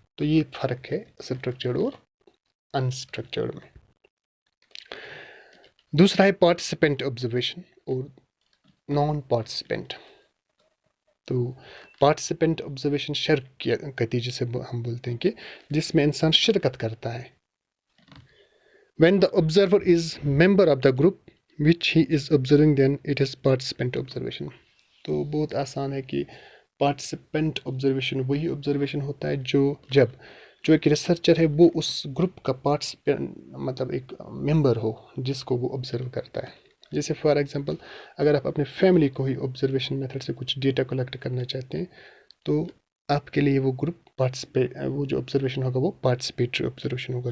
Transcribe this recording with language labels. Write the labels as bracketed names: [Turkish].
[Urdu] تو یہ فرق ہے اسٹرکچرڈ اور انسٹرکچرڈ میں. دوسرا ہے پارٹیسپینٹ آبزرویشن اور نان پارٹیسپینٹ. تو پارٹیسپینٹ آبزرویشن شرک کے جسے ہم بولتے ہیں کہ جس میں انسان شرکت کرتا ہے. [English] when the observer is member of the group which he is observing then it is participant observation. [Urdu] تو بہت آسان ہے کہ پارٹیسپینٹ آبزرویشن وہی آبزرویشن ہوتا ہے جو ایک ریسرچر ہے وہ اس گروپ کا پارٹیسپینٹ مطلب ایک ممبر ہو جس کو وہ آبزرو کرتا ہے. جیسے فار ایگزامپل اگر آپ اپنے فیملی کو ہی آبزرویشن میتھڈ سے کچھ ڈیٹا کلیکٹ کرنا چاہتے ہیں تو آپ کے لیے وہ گروپ وہ جو آبزرویشن ہوگا وہ پارٹیسپیٹری آبزرویشن ہوگا.